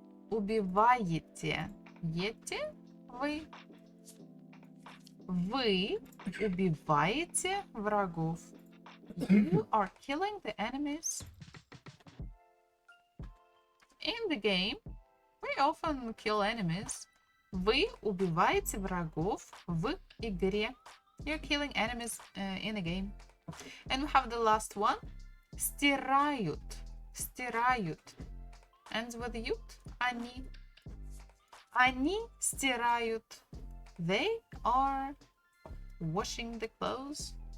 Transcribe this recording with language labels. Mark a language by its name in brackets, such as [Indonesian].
[Russian] Убиваете, ете, вы. Вы убиваете врагов. [English] You are killing the enemies. In the game, we often kill enemies. [Russian] Вы убиваете врагов в игре. [English] You're killing enemies in a game. And we have the last one. Стирают. Стирают. Ends with ют. [Russian] Они. Они стирают. [English] They are washing the clothes.